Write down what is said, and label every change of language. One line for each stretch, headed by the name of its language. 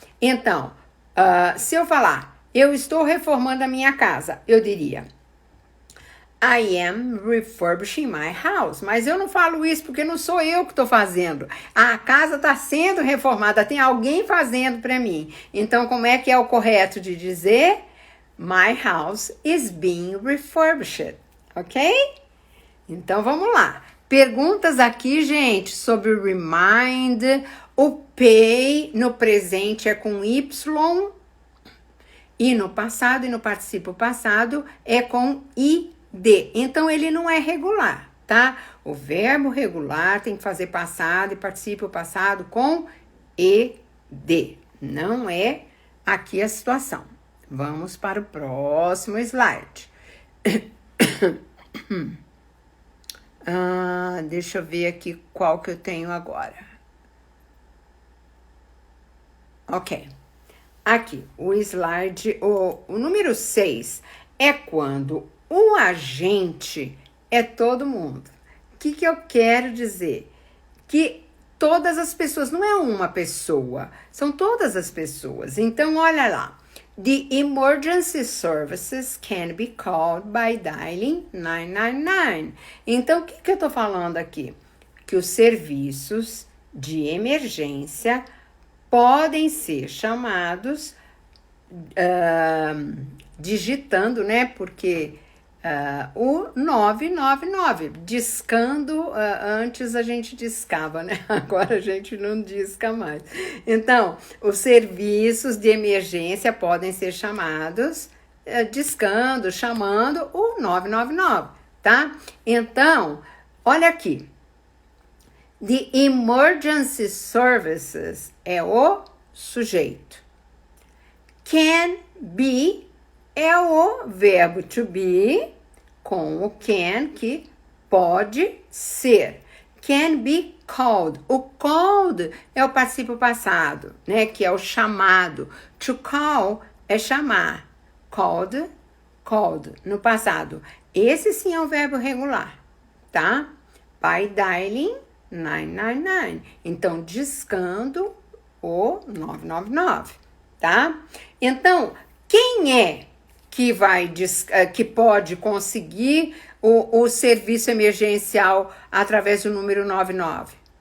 Portuguese: Então, se eu falar, eu estou reformando a minha casa, eu diria
English: I am refurbishing my house.
Portuguese: Mas eu não falo isso porque não sou eu que estou fazendo. A casa está sendo reformada, tem alguém fazendo para mim. Então, como é que é o correto de dizer?
English: My house is being refurbished.
Portuguese: Ok? Então, vamos lá. Perguntas aqui, gente, sobre o remind. O pay no presente é com Y. E no passado e no particípio passado é com I. Então, ele não é regular, tá? O verbo regular tem que fazer passado e particípio passado com ED. Não é aqui a situação. Vamos para o próximo slide. Deixa eu ver aqui qual que eu tenho agora. Ok. Aqui, o slide, o número 6 é quando o agente é todo mundo. O que eu quero dizer? Que todas as pessoas, não é uma pessoa, são todas as pessoas. Então, olha lá.
English: The emergency services can be called by dialing 999.
Portuguese: Então, o que eu tô falando aqui? Que os serviços de emergência podem ser chamados digitando, né? Porque o 999, discando, antes a gente discava, né? Agora a gente não disca mais. Então, os serviços de emergência podem ser chamados discando, chamando o 999, tá? Então, olha aqui. The emergency services é o sujeito. Can be é o verbo to be com o can, que pode ser. Can be called. O called é o particípio passado, né? Que é o chamado. To call é chamar. Called, called no passado. Esse sim é o verbo regular, tá?
English: By dialing 999.
Portuguese: Então, discando o 999, tá? Então, quem é que pode conseguir o serviço emergencial através do número 999?